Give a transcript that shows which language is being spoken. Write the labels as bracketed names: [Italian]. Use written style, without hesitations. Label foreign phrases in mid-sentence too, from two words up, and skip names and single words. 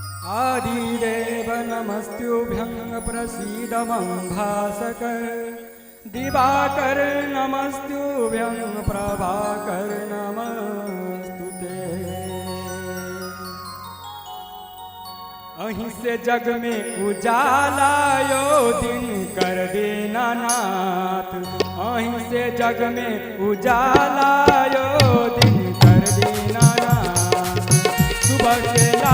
[Sanskrit] आदिदेव नमस्त्युभ्यं प्रसीद मम भास्कर दिवाकर नमस्त्युभ्यं प्रभाकर नमस्तुते। [Hindi] अहीं से जग में उजाला यो दिन कर देना नाथ, अहीं से जग में उजाला यो दिन कर देना नाथ। सुबह के